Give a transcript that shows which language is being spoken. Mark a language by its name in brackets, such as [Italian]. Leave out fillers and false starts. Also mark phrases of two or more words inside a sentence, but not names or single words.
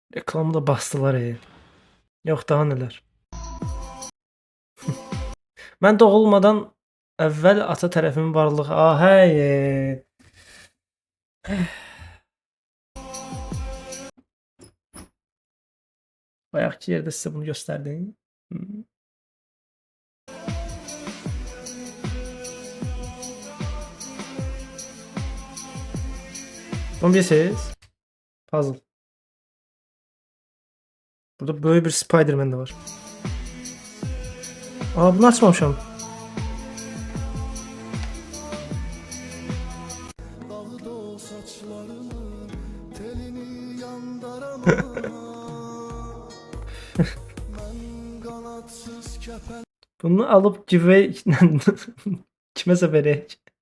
[Turkish] Reklamı da bastılar. Yok daha neler. [Azerbaijani] Mən doğulmadan əvvəl ata tərəfimin varlığı. Hey. Bayaqki yerdə sizə bunu göstərdim. Bunu bilirsiniz? Puzzle. [Turkish] Burada böyle bir Spider-Man de var. [Azerbaijani] Aa, bunu açmamışım. [Turkish] Bunu alıp giveaway kimese verek.